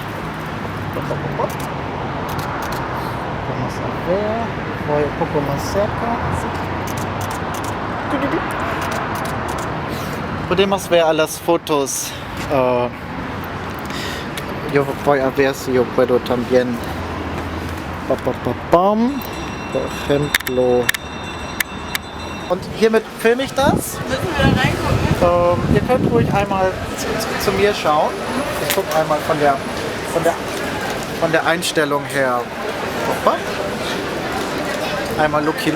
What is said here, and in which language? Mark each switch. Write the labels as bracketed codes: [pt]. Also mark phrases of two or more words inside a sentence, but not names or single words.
[es] Vamos a ver, voy un poco más cerca. Podemos ver las fotos. Yo voy a ver si yo puedo también. Por ejemplo. [de] Und hiermit filme ich das. Müssen wir da reingucken? Ihr könnt ruhig einmal zu mir schauen. Ich gucke einmal von der Einstellung her. Hoppa. Einmal Looky.